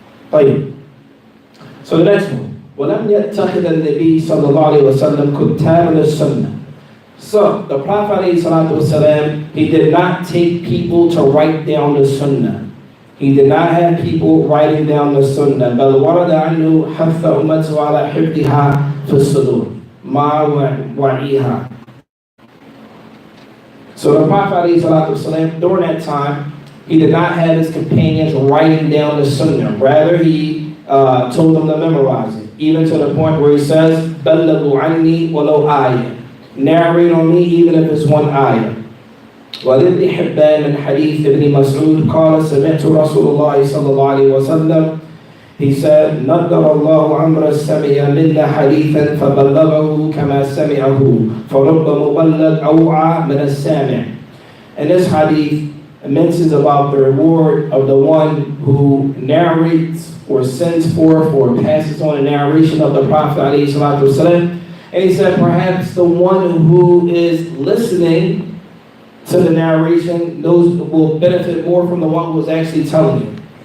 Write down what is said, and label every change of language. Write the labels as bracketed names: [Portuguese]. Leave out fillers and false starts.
[English] Like, so the next one. [Arabic] وَلَمْ يَتَّخِذَ النَّبِيُّ صَلَّى اللَّهُ عَلَيْهِ وَسَلَّمْ كُتَّابًا السُّنَّةِ. [English] So, the Prophet ﷺ, he did not take people to write down the sunnah. He did not have people writing down the sunnah. [Arabic] بَلْ وَرَدَ عَنْهُ حَثَّ أُمَّتُهُ عَلَى حِفْظِهَا فِي الصُّدُورِ مَعَ وَعِيهَا. [English] So the Prophet ﷺ, during that time, he did not have his companions writing down the sunnah. Rather, he told them to memorize it. Even to the point where he says, [Arabic] بَلَّغُوا عَنِّي وَلَوْ آيَةً. [English] Narrate on me even if it's one ayah. [Arabic] وَلِبْنِ حِبَّانٍ مِنْ حَدِيثِ ابْنِ مَسْعُودٍ قَالَ سَمِعْتُ رَسُولَ اللَّهِ صَلَّى اللَّهُ عَلَيْهِ وَسَلَّمَ. [English] He said, [Arabic] نَضَّرَ اللَّهُ عَمْرًا سَمِعَ مِنَّا حَدِيثًا فَبَلَّغَهُ كَمَا سَمِعَهُ فَرُبَّ مُبَلَّغٍ أَوْعَى مِنَ السَّامِعِ. [English] And this hadith mentions about the reward of the one who narrates or sends forth or passes on a narration of the Prophet ﷺ. And he said, perhaps the one who is listening to the narration will benefit more from the one who is actually telling you.